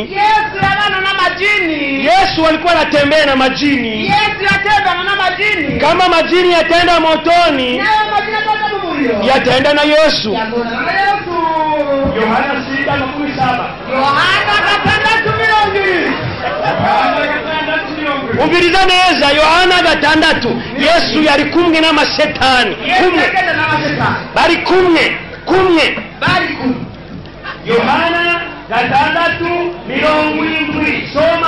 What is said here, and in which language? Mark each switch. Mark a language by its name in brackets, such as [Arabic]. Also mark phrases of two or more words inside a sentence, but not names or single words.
[Swahili] Yesu anana na majini. Yesu alikuwa anatembea na majini. Yesu atenda na majini. Kama majini yataenda motoni, na majini yataenda mbinguni. Yataenda na Yesu. Yohana 6:17. Yohana 6:20. [Rundi] Umviriza neza Yohana 6. Yesu yari kumwe n'amashetani. Bari kumwe. Yohana 6:70. Soma.